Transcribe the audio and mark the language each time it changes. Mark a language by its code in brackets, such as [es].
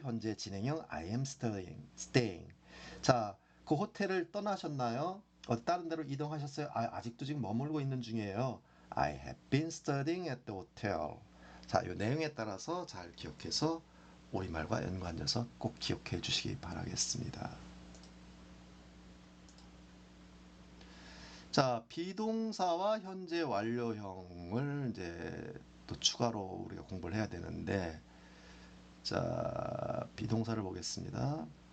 [ko] 현재 진행형 [en] I am staying. [ko] 자, 그 호텔을 떠나셨나요? 다른 데로 이동하셨어요? 아직도 지금 머물고 있는 중이에요. [en] I have been studying at the hotel. [ko] 자, 이 내용에 따라서 잘 기억해서 우리말과 연관져서 꼭 기억해 주시기 바라겠습니다. 자, 비동사와 현재 완료형을 이제 또 추가로 우리가 공부를 해야 되는데, 자, 비동사를 보겠습니다.